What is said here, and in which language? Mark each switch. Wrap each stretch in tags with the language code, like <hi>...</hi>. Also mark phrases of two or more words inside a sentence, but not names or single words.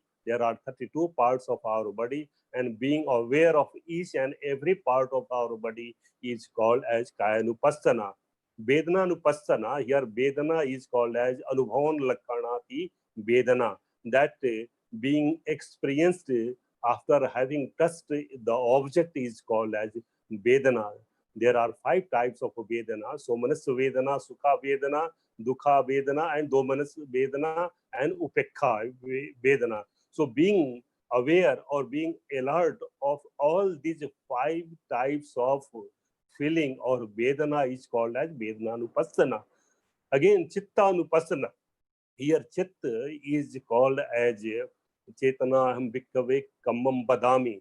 <en>There are 32 parts of our body, and being aware of each and every part of our body is called as Kayanupassana. Vedananupassana, here Vedana is called as</en> <pi>Anubhavan Lakkanati Vedana,</pi> <en>that being experienced after having touched the object is called as Vedana. There are 5 types of Vedana.</en> <pi>So Manas Vedana, Sukha Vedana, Dukha Vedana, and Domanas Vedana, and Upekha Vedana.</pi> <en>So being aware or being alert of all these 5 types of feeling or Vedana is called as Vedananupassana.</en> <pi>Again, Chitta Anupassana. Here Chitta</pi> <en>is called as</en> <pi>Chetana Aham Bhikkave Kammam Badami.</pi>